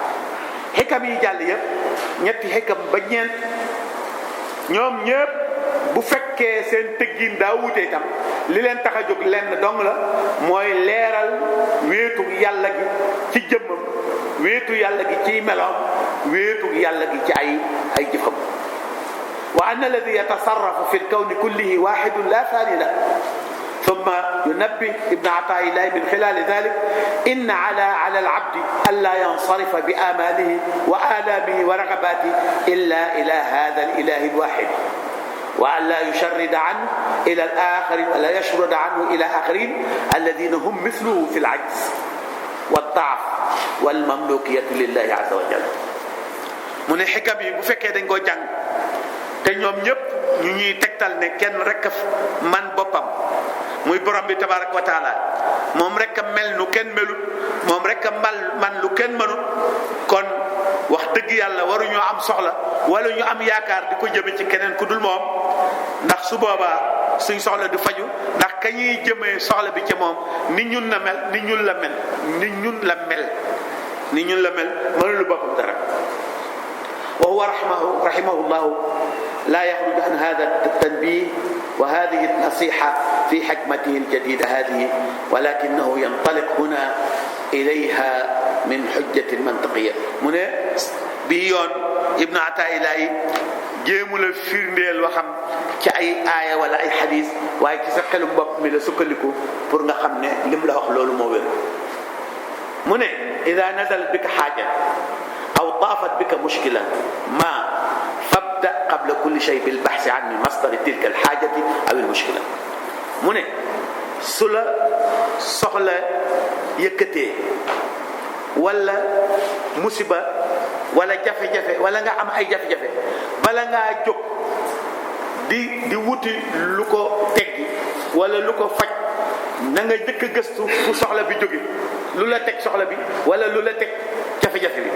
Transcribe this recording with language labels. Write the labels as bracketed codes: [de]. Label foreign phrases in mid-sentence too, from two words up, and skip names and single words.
[wo] xikam yi jàll yëpp ñetti xikam ba ñeent ñoom ñëpp bu fekkee seen tëggin daa wuute itam li leen tax a jóg lenn dong la mooy leeral wéetu yàlla gi ci jëmmam wéetu yàlla gi ci meloom wéetu yàlla gi ci ay jëfam. [ar] وأن الذي يتصرف في الكون كله واحد لا ثاني لا ثم ينبه ابن عطاء الله من خلال ذلك إن على العبد ألا ينصرف بآماله وآلامه ورغباته إلا إلى هذا الإله الواحد وألا يشرد عنه إلى الآخر ولا يشرد عنه إلى آخرين الذين هم مثله في العجز والضعف والمملوكية لله عز وجل. [wo] mu ne xikam yi bu fekkee dañ koo jàng te ñoom ñëpp ñu ñuy tegtal ne kenn rek man boppam muy borom bi [ar] تبارك وتعالى [wo] moom rek a mel nu kenn melut moom rek a man lu kenn mënut kon wax dëgg yàlla waruñoo am soxla wala ñu am yaakaar di ko jëme ci keneen ku dul moom ndax su boobaa suñ soxla du faju ndax ka ñuy jëmee soxla bi ci moom ni ñun la mel ni ñun la mel mënulu boppam dara. [ar] وهو رحمه الله لا يخرج عن هذا التنبيه وهذه النصيحة في حكمته الجديدة هذه ولكنه ينطلق هنا إليها من حجة منطقية. [wo] mu ne bii yoon Ibn Ataa'illah jéemu la firndeel waxam ci ay aaya wala ay xadiis waaye ci sa xelu bopp mi la sukkandiku pour nga xam ne lim la wax loolu moo wér. mu ne [ar] إذا نزل بك حاجة أو طافت بك مشكلة ما فابدأ قبل كل شيء بالبحث عن مصدر تلك الحاجة أو المشكلة. [wo] mu ne su la soxla yëkkatee wala musiba wala jafe-jafe wala nga am ay jafe-jafe bala ngaa jóg di wuti lu ko teggi wala lu ko faj na nga jëkk a gëstu fu soxla bi jóge lu la teg soxla bi wala lu la teg jafe-jafe bi.